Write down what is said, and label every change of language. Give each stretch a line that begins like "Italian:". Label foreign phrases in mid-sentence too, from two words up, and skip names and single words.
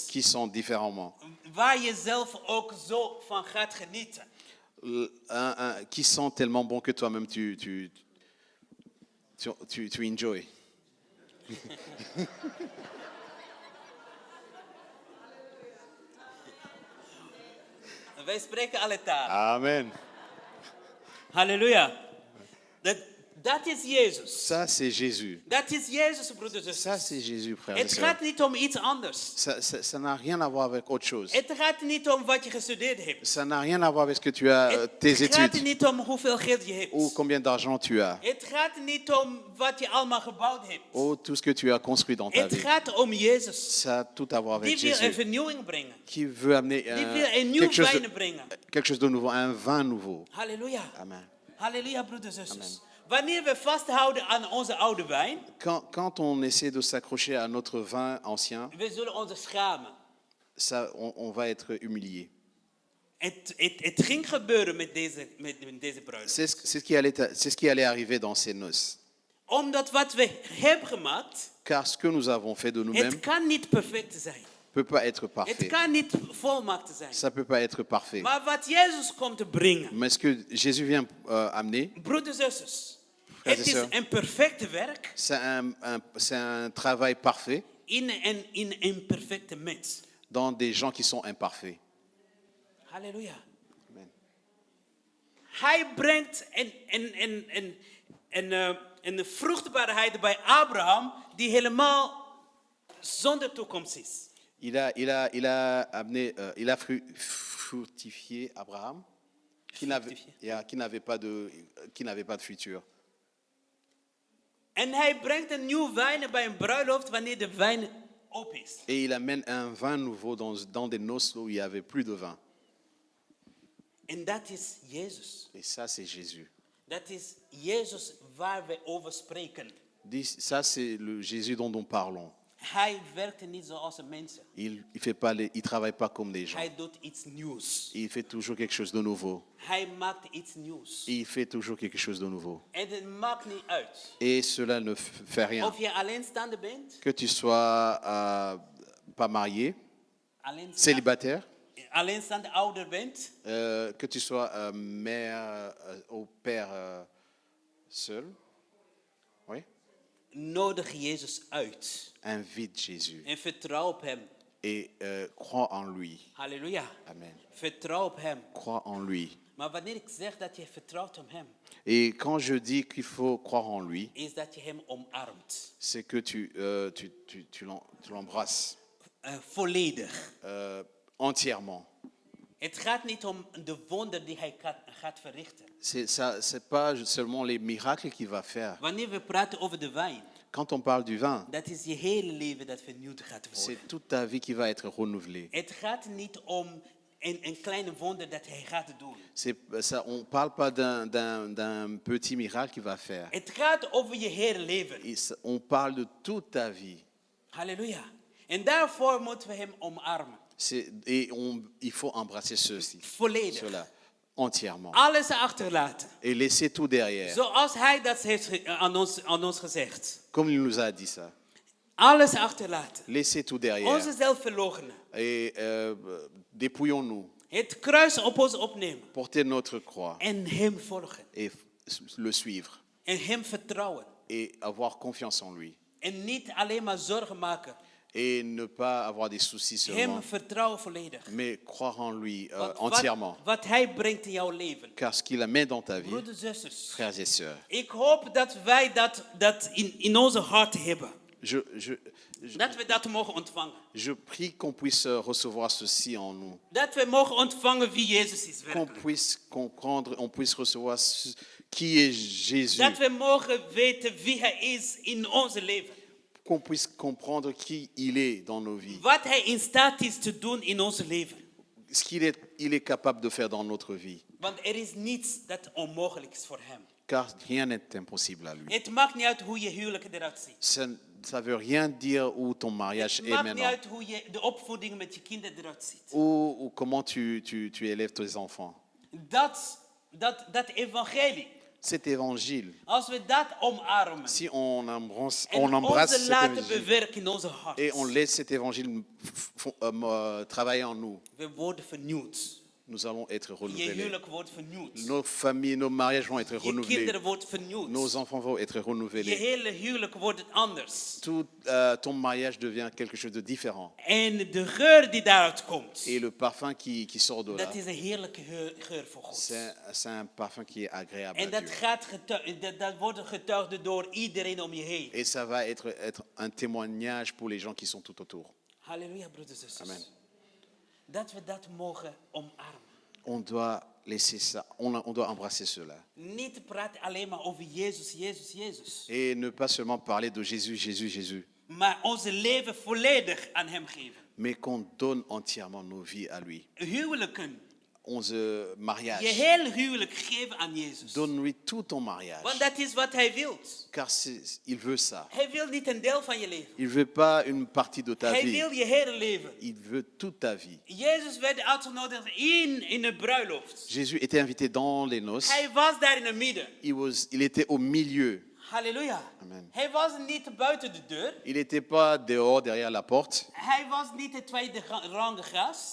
French: qui sent différemment,
Dutch: Waar je zelf ook zo van gaat genieten.
French: qui sent tellement bon que toi-même tu enjoy.
Dutch: Wij spreken alle talen. Amen. Halleluja. Dat is Jezus.
French: Ça, c'est Jésus.
Dutch: Dat is Jezus, broeders en
French: Ça,
Dutch: zusters.
French: c'est Jésus, frères et
Dutch: Het
French: sœurs.
Dutch: gaat niet om iets anders.
French: Ça n'a rien à voir avec autre chose.
Dutch: Het gaat niet om wat je gestudeerd hebt.
French: Ça n'a rien à voir avec ce que tu as, tes
Dutch: Het gaat
French: études,
Dutch: niet om hoeveel geld je hebt.
French: ou combien d'argent tu as,
Dutch: Het gaat niet om wat je allemaal gebouwd hebt.
French: ou tout ce que tu as construit dans ta
Dutch: Het
French: vie.
Dutch: gaat om Jezus.
French: Ça a tout à voir
Dutch: Die
French: avec
Dutch: wil een
French: Jésus,
Dutch: vernieuwing brengen.
French: qui veut amener
Dutch: Die wil een nieuw wijn brengen.
French: quelque chose de nouveau, un vin nouveau.
Dutch: Halleluja. Amen. Halleluja, broeders en zusters. Wanneer we vasthouden aan onze oude wijn,
French: Quand on essaie de s'accrocher à notre vin ancien,
Dutch: we zullen ons schamen.
French: ça, on va être humilié.
Dutch: Het ging gebeuren met deze bruiloft.
French: C'est ce qui allait arriver dans ces noces.
Dutch: Omdat wat we hebben gemaakt,
French: Car ce que nous avons fait de nous-mêmes
Dutch: het kan niet perfect zijn.
French: ne peut pas être
Dutch: Het
French: parfait.
Dutch: kan niet volmaakt zijn.
French: Ça ne peut pas être parfait.
Dutch: Maar wat Jezus komt te brengen,
French: Mais ce que Jésus vient amener,
Dutch: broeders en zusters,
French: Frères
Dutch: het
French: et
Dutch: is
French: sœurs.
Dutch: een perfecte werk
French: c'est un travail parfait
Dutch: in een perfecte mens.
French: dans des gens qui sont imparfaits.
Dutch: Halleluja. Amen. Hij brengt een vruchtbaarheid bij Abraham die helemaal zonder toekomst is.
French: Il a amené, il a fructifié Abraham, qui n'avait pas de futur.
Dutch: En hij brengt een nieuw wijn bij een bruiloft wanneer de wijn op is.
French: Et il amène un vin nouveau dans des noces où il n'y avait plus de vin.
Dutch: En dat is Jezus.
French: Et ça, c'est Jésus.
Dutch: Dat is Jezus waar we over spreken.
French: Ça, c'est le Jésus dont nous parlons.
Dutch: Hij werkte niet zoals de mensen.
French: Il travaille pas comme des gens.
Dutch: Hij doet iets nieuws.
French: Il fait toujours quelque chose de nouveau.
Dutch: Hij maakt iets nieuws.
French: Il fait toujours quelque chose de nouveau.
Dutch: En het maakt niet uit
French: Et cela ne fait rien.
Dutch: of je alleenstaande bent,
French: Que tu sois pas marié, célibataire,
Dutch: alleenstaande ouder bent,
French: que tu sois mère ou père seul. Oui.
Dutch: nodig Jezus uit.
French: Invite Jésus
Dutch: En vertrouw op hem.
French: et crois en lui.
Dutch: Halleluja. Amen. Vertrouw op hem.
French: Crois en lui.
Dutch: Maar wanneer ik zeg dat je vertrouwt op hem,
French: Et quand je dis qu'il faut croire en lui,
Dutch: is dat je hem omarmt.
French: c'est que tu l'embrasses
Dutch: Volledig.
French: entièrement.
Dutch: Het gaat niet om de wonder die hij gaat verrichten.
French: C'est pas seulement les miracles qu'il va faire.
Dutch: Wanneer we praten over de wijn,
French: Quand on parle du vin,
Dutch: dat is je hele leven dat vernieuwd gaat worden.
French: c'est toute ta vie qui va être renouvelée.
Dutch: Het gaat niet om een kleine wonder dat hij gaat doen.
French: On ne parle pas d'un petit miracle qu'il va faire.
Dutch: Het gaat over je hele leven.
French: On parle de toute ta vie.
Dutch: Halleluja. En daarvoor moeten we hem omarmen.
French: Il faut embrasser
Dutch: Volledig.
French: cela entièrement.
Dutch: Alles achterlaten.
French: Et laisser tout derrière.
Dutch: Zoals hij dat heeft aan ons gezegd.
French: Comme il nous a dit ça.
Dutch: Alles achterlaten.
French: Laissez tout derrière.
Dutch: Onszelf verloochenen.
French: Et dépouillons-nous.
Dutch: Het kruis op ons opnemen.
French: Porter notre croix.
Dutch: En hem volgen.
French: Et le suivre.
Dutch: En hem vertrouwen.
French: Et avoir confiance en lui.
Dutch: En niet alleen maar zorgen maken.
French: Et ne pas avoir des soucis seulement.
Dutch: Hem vertrouwen volledig.
French: Mais croire en lui
Dutch: Want
French: entièrement.
Dutch: wat hij brengt in jouw leven.
French: Car ce qu'il met dans ta vie,
Dutch: Broeders en zusters.
French: frères et sœurs.
Dutch: Ik hoop dat wij dat in onze hart hebben. Dat we dat mogen ontvangen.
French: Je prie qu'on puisse recevoir ceci en nous.
Dutch: Dat we mogen ontvangen wie Jezus is
French: Qu'on
Dutch: werkelijk.
French: puisse comprendre, on puisse recevoir qui est Jésus.
Dutch: Dat we mogen weten wie hij is in onze leven.
French: Qu'on puisse comprendre qui il est dans nos vies.
Dutch: Wat hij in staat is te doen in onze leven.
French: Ce qu'il est capable de faire dans notre vie.
Dutch: Want er is niets dat onmogelijk is voor hem.
French: Car rien n'est impossible à lui.
Dutch: Het maakt niet uit hoe je huwelijk eruit ziet.
French: Ça veut rien dire où ton mariage
Dutch: Het
French: est
Dutch: maakt niet
French: maintenant.
Dutch: uit hoe je de opvoeding met je kinderen eruit ziet.
French: Ou comment tu élèves tes enfants.
Dutch: Dat evangelie.
French: Cet évangile,
Dutch: Als we dat omarmen.
French: si on embrasse
Dutch: En
French: cet
Dutch: ons laten
French: évangile
Dutch: bewerken in onze hart.
French: et on laisse cet évangile travailler en nous,
Dutch: We worden vernieuwd.
French: nous allons être
Dutch: Je
French: renouvelés.
Dutch: huwelijk wordt vernieuwd.
French: Nos familles, nos mariages vont être
Dutch: Je
French: renouvelés.
Dutch: kinderen wordt vernieuwd.
French: Nos enfants vont être
Dutch: Je
French: renouvelés.
Dutch: hele huwelijk wordt anders.
French: Ton mariage devient quelque chose de différent.
Dutch: En de geur die daaruit komt.
French: Et le parfum qui sort de là,
Dutch: Dat is een heerlijke geur voor God.
French: c'est un parfum qui est agréable à
Dutch: En dat wordt getuigd door iedereen om je heen.
French: Et ça va être un témoignage pour les gens qui sont tout autour.
Dutch: Halleluja, broeders en Amen. zusters. Dat we dat mogen omarmen.
French: On doit laisser ça, on doit embrasser cela.
Dutch: Niet praten alleen maar over Jezus, Jezus, Jezus.
French: Et ne pas seulement parler de Jésus, Jésus, Jésus,
Dutch: Maar onze leven volledig aan hem geven.
French: mais qu'on donne entièrement nos vies à lui.
Dutch: Huwelijken.
French: Onze mariage.
Dutch: Je hele huwelijk geven aan Jezus.
French: Donne-lui tout ton mariage.
Dutch: Want dat is wat hij wil.
French: Car il veut ça.
Dutch: Hij wil niet een deel van je leven.
French: Il veut pas une partie de ta
Dutch: Hij
French: vie.
Dutch: wil je hele leven.
French: Il veut toute ta vie.
Dutch: Jezus werd uitgenodigd in een bruiloft.
French: Jésus était invité dans les noces.
Dutch: Hij was daar in het midden.
French: Il était au milieu.
Dutch: Halleluja. Amen. Hij was niet buiten de deur.
French: Il n'était pas dehors derrière la porte.
Dutch: Hij was niet de tweede rang gast.